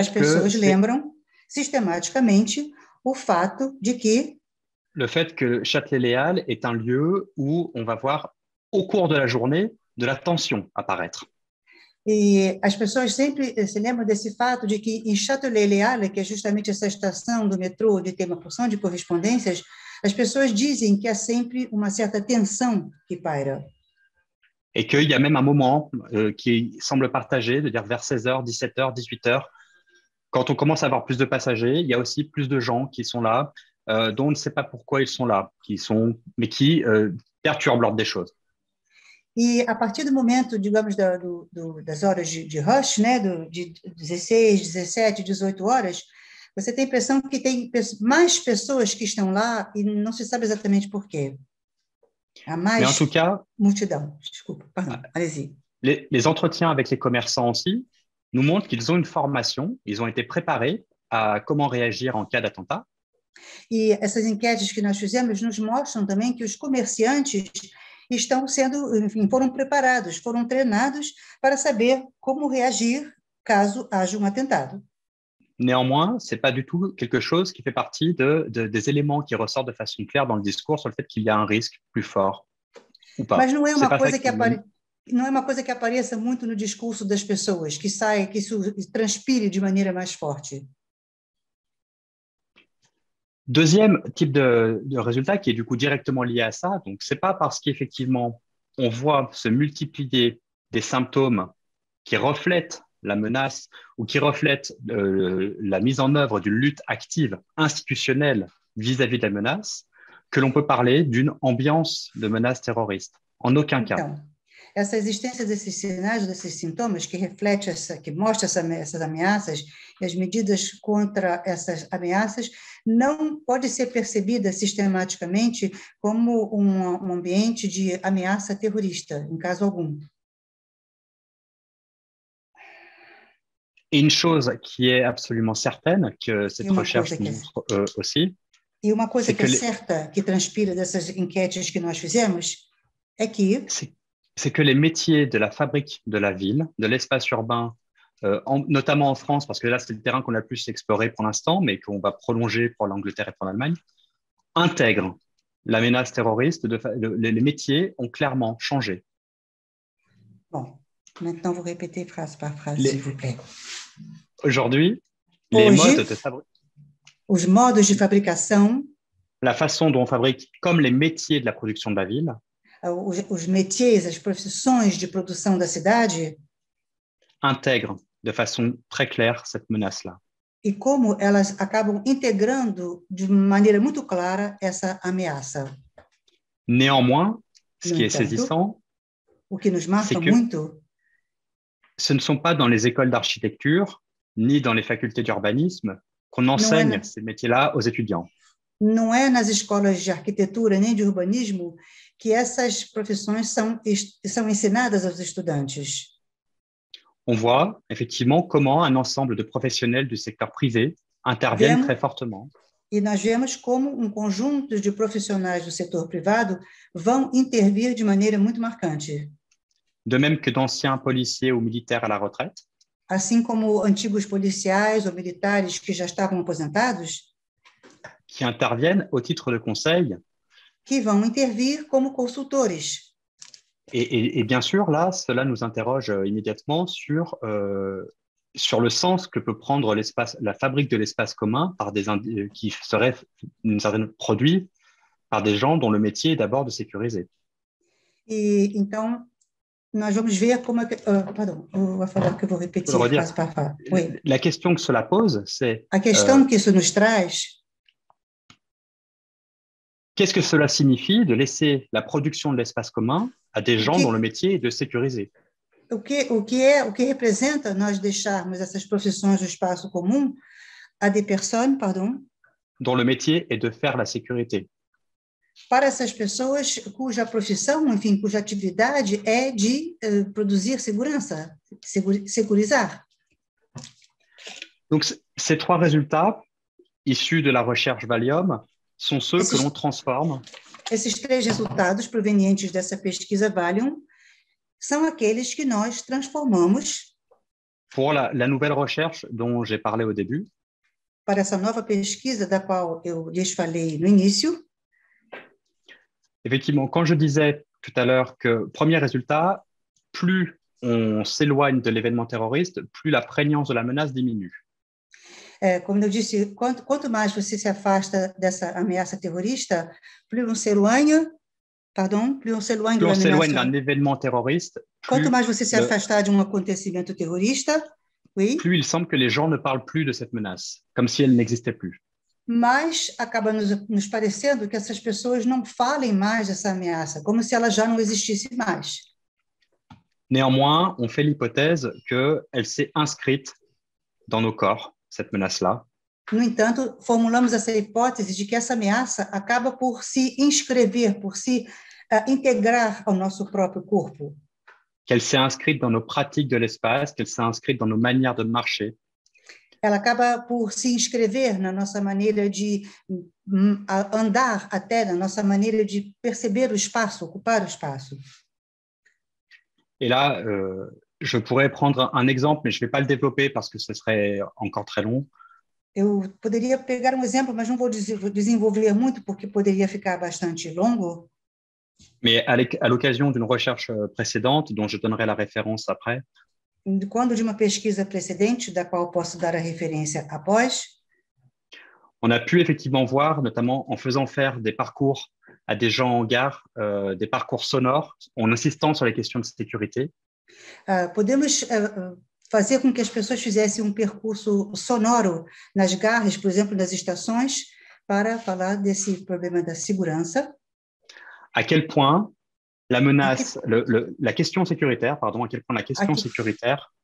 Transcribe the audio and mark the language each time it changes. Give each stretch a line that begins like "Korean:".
Portuguese: as pessoas lembram sistematicamente o fato de que
French: le fait que Châtelet-Les Halles est un lieu où on va voir au cours de la journée de la tension apparaître.
Portuguese: E as pessoas sempre se lembram desse fato de que em Châtelet-Les Halles, que é justamente essa estação do metrô onde tem uma porção de correspondências, as pessoas dizem que há sempre uma certa tensão que paira.
French: Et qu'il y a même un moment qui semble partagé, de dire vers 16h, 17h, 18h, quand on commence à avoir plus de passagers, il y a aussi plus de gens qui sont là, dont on ne sait pas pourquoi ils sont là, mais qui perturbent l'ordre des choses.
Portuguese: E a partir do momento, digamos, das horas de rush, né, de 16, 17, 18 horas, você tem a impressão que tem mais pessoas que estão lá e não se sabe exatamente por quê. Há mais
French: Mais en tout cas,
Portuguese: multidão. Desculpa,
French: pardon, allez-y. Les entretiens avec les commerçants aussi nous montrent qu'ils ont une formation, ils ont été préparés à comment réagir en cas d'attentat.
Portuguese: E essas enquetes que nós fizemos nos mostram também que os comerciantes estão sendo, enfim, foram preparados, foram treinados para saber como reagir caso haja atentado.
French: Néanmoins, ce n'est pas du tout quelque chose qui fait partie des éléments qui ressortent de façon claire dans le discours sur le fait qu'il y a un risque plus fort ou pas.
Portuguese: Mas não é uma coisa não é uma coisa que apareça muito no discurso das pessoas, que isso transpire de maneira mais forte.
French: Deuxième type de résultat qui est du coup directement lié à ça, donc c'est pas parce qu'effectivement on voit se multiplier des symptômes qui reflètent la menace ou qui reflètent la mise en œuvre d'une lutte active institutionnelle vis-à-vis de la menace que l'on peut parler d'une ambiance de menace terroriste. En aucun cas.
Portuguese: Então, essa existência desses sinais, desses sintomas que reflete que mostra essas ameaças e as medidas contra essas ameaças não pode ser percebida sistematicamente como um ambiente de ameaça terrorista, em caso algum.
French: Et une chose qui est absolument certaine, que cette recherche montre aussi,
Portuguese: e uma coisa que é certa, que transpira dessas enquetes que nós fizemos, é que
French: c'est que les métiers de la fabrique de la ville, de l'espace urbain, notamment en France, parce que là, c'est le terrain qu'on a le plus exploré pour l'instant, mais qu'on va prolonger pour l'Angleterre et pour l'Allemagne, intègrent la menace terroriste. Les métiers ont clairement changé. Bon, maintenant, vous répétez phrase par phrase, s'il vous plaît. Aujourd'hui, les modes de
Portuguese: os modos de fabricação,
French: la façon dont on fabrique, comme les métiers de la production de la ville,
Portuguese: os métiers, as profissões de produção da cidade,
French: intègrent de façon très claire cette menace-là.
Portuguese: E como elas acabam integrando de maneira muito clara essa ameaça.
French: Néanmoins, ce qui est
Portuguese: entanto,
French: saisissant,
Portuguese: o que nos marca
French: c'est que
Portuguese: muito,
French: ce ne sont pas dans les écoles d'architecture ni dans les facultés d'urbanisme qu'on enseigne ces métiers-là aux étudiants.
Portuguese: Não é nas escolas de arquitetura nem de urbanismo que essas profissões são ensinadas aos estudantes.
French: On voit effectivement comment un ensemble de professionnels du secteur privé interviennent très fortement.
Portuguese: E nós vemos como um conjunto de profissionais do setor privado vão intervir de maneira muito marcante.
French: De même que d'anciens policiers ou militaires à la retraite.
Portuguese: Assim como antigos policiais ou militares que já estavam aposentados.
French: Qui interviennent au titre de conseil.
Portuguese: Que vão intervir como consultores.
French: Et bien sûr, là, cela nous interroge immédiatement sur le sens que peut prendre la fabrique de l'espace commun qui serait une certaine produit par des gens dont le métier est d'abord de sécuriser.
Portuguese: E então nós vamos ver como
French: pardon,
Portuguese: eu vou falar que eu vou repetir
French: phrase par phrase. Oui. La question que cela pose, c'est
Portuguese: a questão que isso nos traz.
French: Qu'est-ce que cela signifie de laisser la production de l'espace commun à des gens dont le métier est de sécuriser?
Portuguese: O que representa nós deixarmos essas profissões do espaço comum a
French: des personnes, dont le métier est de faire la sécurité.
Portuguese: Para essas pessoas cuja profissão, enfim, cuja atividade é de produzir segurança, securizar.
French: Donc ces trois résultats issus de la recherche Valium sont ceux que l'on transforme.
Portuguese: Esses três resultados provenientes dessa pesquisa Valium são aqueles que nós transformamos
French: pour la nouvelle recherche dont j'ai parlé au début.
Portuguese: Para essa nova pesquisa da qual eu lhes falei no início.
French: Effectivement, quand je disais tout à l'heure que premier résultat, plus on s'éloigne de l'événement terroriste, plus la prégnance de la menace diminue.
Portuguese: Como eu disse, quanto mais você se afasta dessa ameaça terrorista,
French: plus on s'éloigne d'un événement terroriste,
Portuguese: quanto mais você se afastar de acontecimento terrorista,
French: oui, plus il semble que les gens ne parlent plus de cette menace, comme si elle n'existait plus.
Portuguese: Mas acaba nos parecendo que essas pessoas não falem mais dessa ameaça, como se ela já não existisse mais.
French: Néanmoins, on fait l'hypothèse qu'elle s'est inscrite dans nos corps, cette menace-là.
Portuguese: No entanto, formulamos essa hipótese de que essa ameaça acaba por se inscrever, por se intégrer ao nosso próprio corpo.
French: Qu'elle s'est inscrite dans nos pratiques de l'espace, qu'elle s'est inscrite dans nos manières de marcher.
Portuguese: Ela acaba por se inscrever na nossa maneira de andar, até na nossa maneira de perceber o espaço, ocupar o espaço.
French: Et là, je pourrais prendre un exemple, mais je ne vais pas le développer parce que ce serait encore très long.
Portuguese: Eu poderia pegar exemplo, mas não vou desenvolver muito porque poderia ficar bastante longo.
French: Mais à l'occasion d'une recherche précédente, dont je donnerai la référence après,
Portuguese: quando de uma pesquisa precedente, da qual posso dar a referência após,
French: on a pu effectivement voir, notamment en faisant faire des parcours à des gens en gare, des parcours sonores, en insistant sur les questions de sécurité.
Portuguese: Podemos fazer com que as pessoas fizessem percurso sonoro nas garras, por exemplo, nas estações, para falar desse problema da segurança.
French: À quel point la menace, la question sécuritaire, pardon, à quel point la question sécuritaire